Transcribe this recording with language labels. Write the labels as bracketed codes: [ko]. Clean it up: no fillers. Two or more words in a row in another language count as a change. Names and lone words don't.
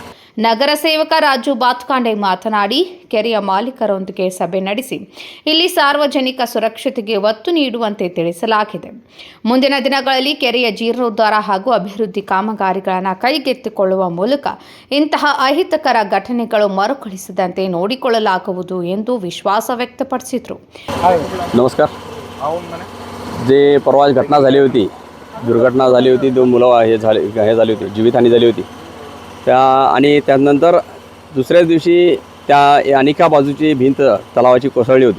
[kn] ನಗರ ಸೇವಕ ರಾಜು ಬಾತ್ಕಾಂಡೆ ಮಾತನಾಡಿ, ಕೆರೆಯ ಮಾಲೀಕರೊಂದಿಗೆ ಸಭೆ ನಡೆಸಿ ಇಲ್ಲಿ ಸಾರ್ವಜನಿಕ ಸುರಕ್ಷತೆಗೆ ಒತ್ತು ನೀಡುವಂತೆ ತಿಳಿಸಲಾಗಿದೆ. ಮುಂದಿನ ದಿನಗಳಲ್ಲಿ ಕೆರೆಯ ಜೀರ್ಣೋದ್ಧಾರ ಹಾಗೂ ಅಭಿವೃದ್ಧಿ ಕಾಮಗಾರಿಗಳನ್ನು ಕೈಗೆತ್ತಿಕೊಳ್ಳುವ ಮೂಲಕ ಇಂತಹ ಅಹಿತಕರ ಘಟನೆಗಳು ಮರುಕಳಿಸದಂತೆ ನೋಡಿಕೊಳ್ಳಲಾಗುವುದು ಎಂದು ವಿಶ್ವಾಸ ವ್ಯಕ್ತಪಡಿಸಿದರು. [mr] नमस्कार. जे परवा घटना झाली होती, दुर्घटना झाली होती, 2 मुलं हे झाली होती, जीवितहानी झाली होती. आणि त्यानंतर दुसऱ्याच दिवशी त्या अनिका बाजूची भिंत तलावाची कोसळली होती.